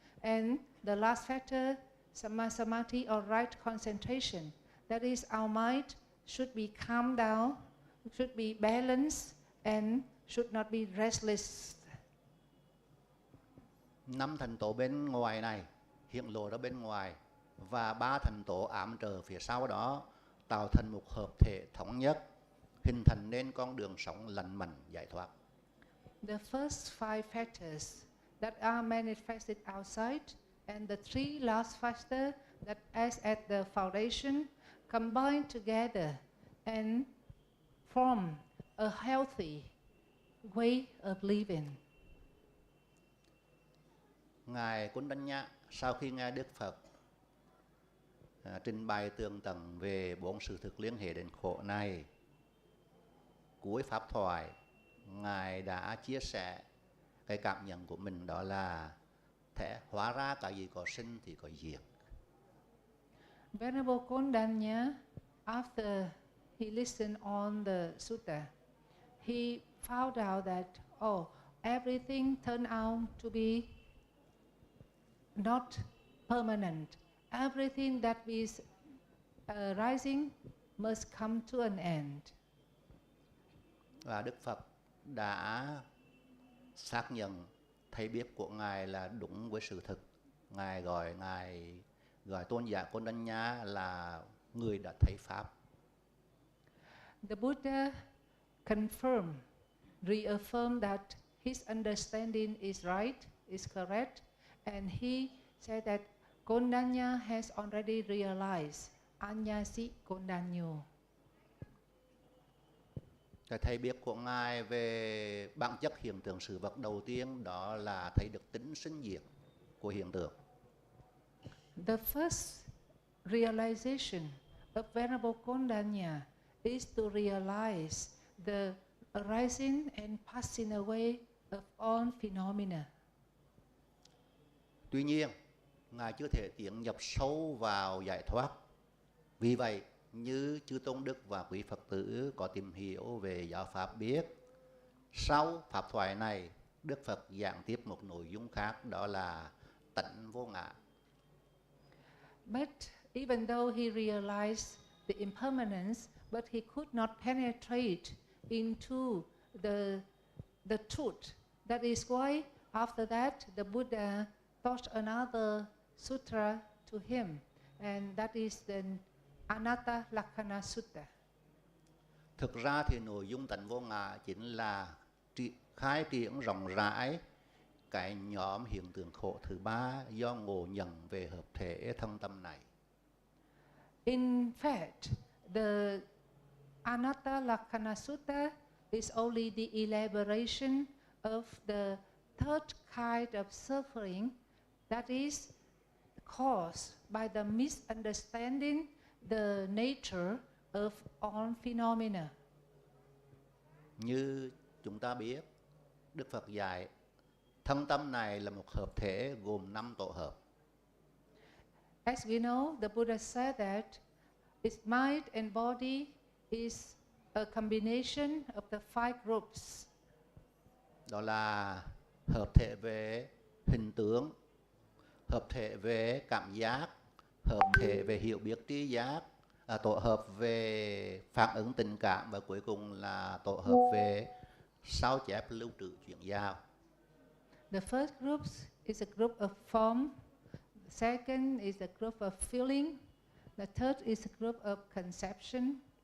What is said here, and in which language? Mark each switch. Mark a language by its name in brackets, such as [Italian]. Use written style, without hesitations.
[English] And the last factor, samadhi or right concentration. That is, our mind should be calmed down, should be balanced, and should not be restless. [Vietnamese] 5 thành tố bên ngoài này hiện lộ ra bên ngoài, và 3 thành tố ám trợ phía sau đó tạo thành một hợp thể thống nhất, hình thành nên con đường sống lành mạnh giải thoát. [English] The first 5 factors that are manifested outside and the 3 last factors that as at the foundation combine together and form a healthy way of living. [Vietnamese] Ngài Kundanya sau khi nghe Đức Phật trình bày tường tận về 4 sự thực liên hệ đến khổ này, cuối pháp thoại Ngài đã chia sẻ cái cảm nhận của mình, đó là hóa ra cái gì có sinh thì có diệt. [English] Venerable Kundanya, after he listened on the sutta, he found out that everything turned out to be not permanent. Everything that is rising must come to an end. [Vietnamese] Và Đức Phật đã xác nhận thấy biết của Ngài là đúng với sự thực. Ngài gọi tôn giả Kundanya là người đã thấy pháp. [English] The Buddha confirmed, reaffirmed that his understanding is right, is correct, and he said that Kundanya has already realized Anyasi Kundanyo. [Vietnamese] Cái thấy biết của Ngài về bản chất hiện tượng sự vật đầu tiên đó là thấy được tính sinh diệt của hiện tượng. [English] The first realization of Venerable Kundanya is to realize the arising and passing away of all phenomena. [Vietnamese] Tuy nhiên, Ngài chưa thể tiến nhập sâu vào giải thoát. Vì vậy, như chư tôn đức và quý Phật tử có tìm hiểu về giáo pháp biết, sau pháp thoại này Đức Phật giảng tiếp một nội dung khác, đó là tánh vô ngã. [English] But even though he realized the impermanence, but he could not penetrate into the truth. That is why after that the Buddha taught another sutra to him, and that is the Anatta Lakkhana Sutta. [Vietnamese] Thực ra thì nội dung tánh vô ngã chính là khai triển rộng rãi cái nhóm hiện tượng khổ thứ ba do ngộ nhận về hợp thể thân tâm này. [English] In fact, the Anatta Lakkhana Sutta is only the elaboration of the third kind of suffering, that is caused by the misunderstanding the nature of all phenomena. [Vietnamese] Như chúng ta biết, Đức Phật dạy thân tâm này là một hợp thể gồm 5 tổ hợp. [English] As we know, the Buddha said that its mind and body is a combination of the 5 groups. [Vietnamese] Đó là hợp thể về hình tướng, hợp thể về cảm giác, hợp thể về hiểu biết tri giác, tổ hợp về phản ứng tình cảm, và cuối cùng là tổ hợp về sao chép lưu trữ chuyển giao. [English] The first group is a group of form. The second is a group of feeling. The third is a group of conception.